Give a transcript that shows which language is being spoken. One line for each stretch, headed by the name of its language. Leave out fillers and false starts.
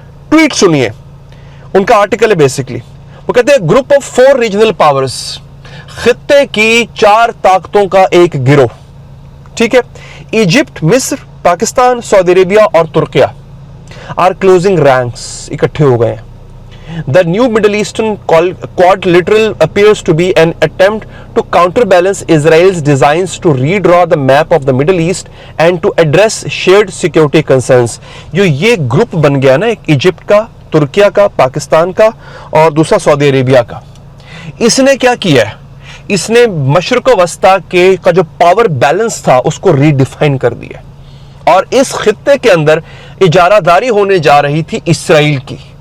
Hindi: Tweet सुनिए, उनका article है बेसिकली. वो कहते हैं,
English: group of 4 regional powers,
Hindi: खित्ते की 4 ताकतों का एक गिरोह, ठीक है, इजिप्ट, मिस्र, पाकिस्तान, सऊदी अरेबिया और तुर्किया
English: are closing ranks,
Hindi: इकट्ठे हो गए हैं.
English: The new Middle Eastern quadrilateral appears to be an attempt to counterbalance Israel's designs to redraw the map of the Middle East and to address shared security concerns.
Hindi: जो ये group बन गया ना, एक इजिप्ट का, तुर्किया का, पाकिस्तान का और दूसरा सऊदी अरेबिया का, इसने क्या किया है, इसने मशरक़ वस्ता का जो पावर बैलेंस था उसको रीडिफाइन कर दिया. और इस खित्ते के अंदर इजारादारी होने जा रही थी इसराइल की.